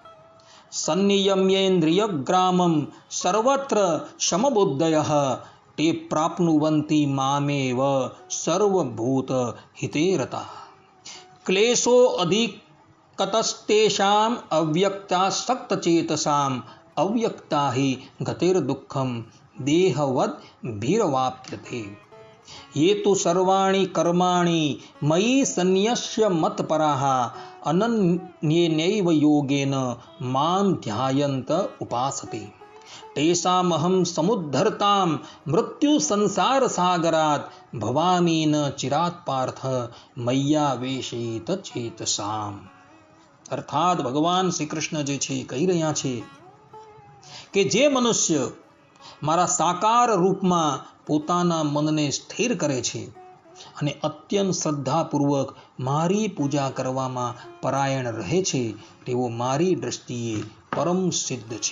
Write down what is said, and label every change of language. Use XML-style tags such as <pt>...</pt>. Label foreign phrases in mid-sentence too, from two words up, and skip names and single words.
<sa>સંનિયમ્યેન્દ્રિયગ્રામમ સર્વત્ર સમબુદ્ધયઃ તે પ્રાપ્નુવન્તિ મામેવ સર્વભૂત હિતે રતા ક્લેશો અધિકતસ્તેષામ અવ્યક્તાસક્તચેતસામ અવ્યક્તા હિ ગતિર્દુઃખમ દેહવદ ભીરવાપ્યતે ये तु सर्वाणि कर्माणि मयि सन्न्यस्य मत्पराः अनन्येनैव योगेन मां ध्यायन्त उपासते तेषामहं समुद्धर्तां मृत्यु संसार सागरात् भवामि न चिरात् पार्थ मय्यावेशित चेतसाम.</sa> <gu>અર્થાત ભગવાન શ્રી કૃષ્ણ જે છે કહી રહ્યા છે કે જે મનુષ્ય મારા સાકાર રૂપમાં પોતાના મનને સ્થિર કરે છે અને અત્યંત શ્રદ્ધાપૂર્વક મારી પૂજા કરવામાં પરાયણ રહે છે, તેઓ મારી દ્રષ્ટિએ પરમ સિદ્ધ છે.</gu>